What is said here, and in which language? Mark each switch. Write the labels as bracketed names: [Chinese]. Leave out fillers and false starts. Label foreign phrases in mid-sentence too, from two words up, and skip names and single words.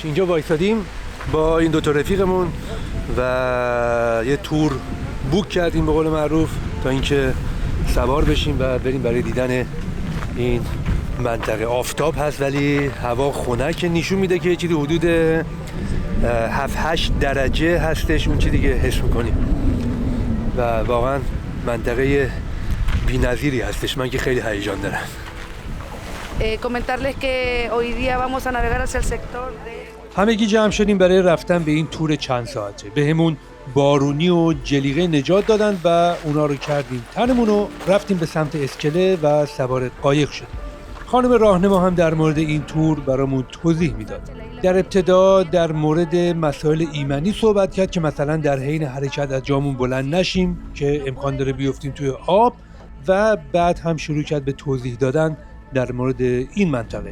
[Persian] اینجا وایسادیم با این دو تا رفیقمون و یه تور بوک کردیم به قول معروف تا اینکه سوار بشیم و بریم برای دیدن این منطقه. آفتاب هست ولی هوا خنک نشون میده که چیزی حدود 7-8 درجه هستش. اون چیزی که حس میکنیم و واقعا منطقه بی‌نظیری هستش. من که خیلی هیجان دارم. [Spanish] Comentarles que hoy día vamos a navegar hacia el sector de [Persian] همگی جمع شدیم برای رفتن به این تور چند ساعته. بهمون بارونی و جلیقه نجات دادن و اونا رو کردیم تنمون رو رفتیم به سمت اسکله و سوار قایق شدیم. خانم راهنما هم در مورد این تور برامون توضیح میداد. در ابتدا در مورد مسائل ایمنی صحبت کرد که مثلا در حین حرکت از جامون بلند نشیم که امکان داره بیفتیم توی آب و بعد هم شروع کرد به توضیح دادن در مورد این منطقه.